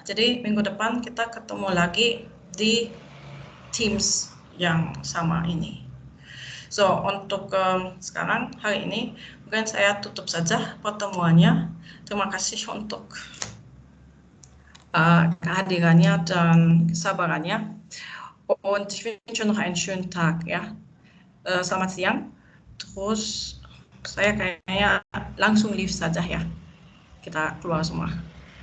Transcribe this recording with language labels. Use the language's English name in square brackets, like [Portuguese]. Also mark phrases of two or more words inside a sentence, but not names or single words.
[Indonesian] Jadi minggu depan kita ketemu lagi di Teams yang sama ini. So, untuk sekarang hari ini mungkin saya tutup saja pertemuannya. Terima kasih untuk kehadirannya dan kesabarannya. [German] Und ich wünsche noch einen schönen Tag ya. [Indonesian] Selamat siang. Terus saya kayaknya langsung leave saja ya. Kita keluar semua.